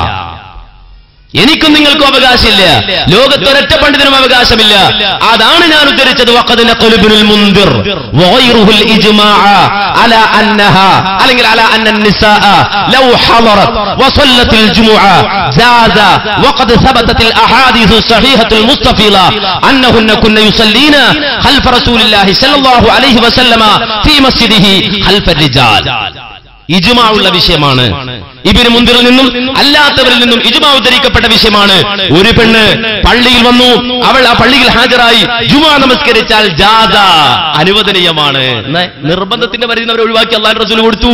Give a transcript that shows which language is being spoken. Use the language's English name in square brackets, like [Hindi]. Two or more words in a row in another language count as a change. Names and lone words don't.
[Malayalam] എനിക്കും നിങ്ങൾക്കും അവകാശമില്ല, ലോകത്തൊരൊറ്റ പണ്ഡിതനും അവകാശമില്ല. അതാണ് ഞാൻ ഉദ്ധരിച്ചത്. [Arabic] وقد نقل ابن المنذر وغيره الإجماع على أنها അല്ലെങ്കിൽ على أن النساء لو حضرت وصلت الجمعة جاز وقد ثبتت الاحاديث الصحيحه المستفيضه انهن كن يصلين خلف رسول الله صلى الله عليه وسلم في مسجده خلف الرجال. [Malayalam] ഇജ്മാ ഉള്ള വിഷയമാണ്. ഇബ്നു മുൻദിറിൽ നിന്നും അല്ലാത്തവരിൽ നിന്നും ഇജ്മാ ഉദ്ധരിക്കപ്പെട്ട വിഷയമാണ്. ഒരു പെണ്ണ് പള്ളിയിൽ വന്നു, അവൾ ആ പള്ളിയിൽ ഹാജരായി ജുമുഅ നമസ്കരിച്ചാൽ ജാസ, അനുവദനീയമാണ്. നിർബന്ധത്തിന്റെ പരിധി അവർ ഒഴിവാക്കി അല്ലാഹുവിന്റെ റസൂൽ കൊടുത്തു.